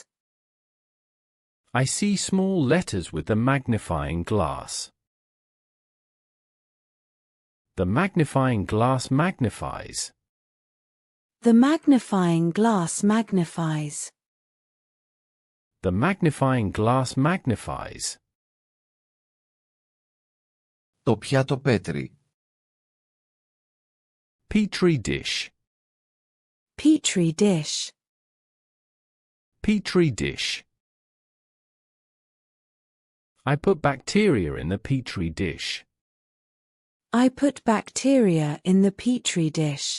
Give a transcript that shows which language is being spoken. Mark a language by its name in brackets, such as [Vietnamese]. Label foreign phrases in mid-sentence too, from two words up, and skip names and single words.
[English] I see small letters with the magnifying glass. The magnifying glass magnifies. The magnifying glass magnifies. The magnifying glass magnifies. [Greek] Το πιάτο πέτρι. [English] Petri dish. Petri dish. Petri dish. I put bacteria in the Petri dish. I put bacteria in the Petri dish.